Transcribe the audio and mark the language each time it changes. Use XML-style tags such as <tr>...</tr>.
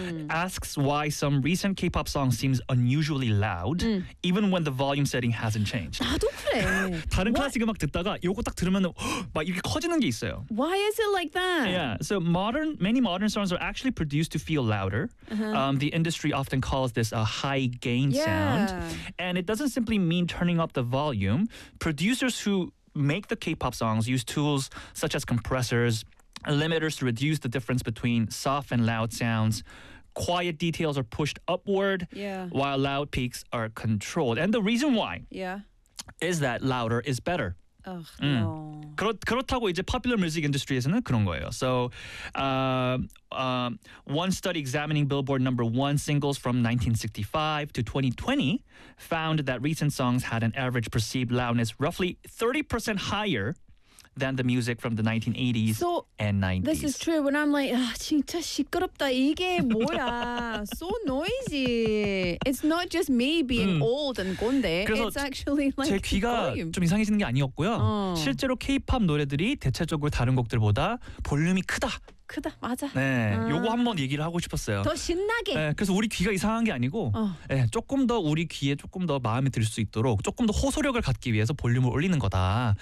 <en>Asks why some recent K-pop song seems unusually loud, even when the volume setting hasn't changed.</en> <ko>나도 그래. 다른 클래식 음악 듣다가 이거 딱 들으면 막 이렇게 커지는 게 있어요.</ko> <en>Why is it like that? Yeah. So many modern songs are actually produced to feel louder. Uh-huh. The industry often calls this a high gain sound. And it doesn't simply mean turning up the volume. Producers who make the K-pop songs use tools such as compressors, limiters to reduce the difference between soft and loud sounds. Quiet details are pushed upward while loud peaks are controlled. And the reason why is that louder is better. Ugh, no.</en> <ko>그렇다고 이제</ko> <en>popular music industry</en> <ko>에서는 그런 거예요.</ko> <en>So, one study examining Billboard number one singles from 1965 to 2020 found that recent songs had an average perceived loudness roughly 30% higher than the music from the 1980s and 90s. This is true. When I'm like,</en> <ko>진짜 시끄럽다. 이게 뭐야.</ko> <en>So noisy. It's not just me being old and 건데. It's actually like the volume.</en> <ko>제 귀가 좀 이상해지는 게 아니었고요. 실제로 K-pop 노래들이 대체적으로 다른 곡들보다 볼륨이 크다. 크다. 맞아. 네, 요거 한번 얘기를 하고 싶었어요. 더 신나게. 네, 그래서 우리 귀가 이상한 게 아니고 네, 조금 더 우리 귀에 조금 더 마음에 들 수 있도록 조금 더 호소력을 갖기 위해서 볼륨을 올리는 거다.</ko>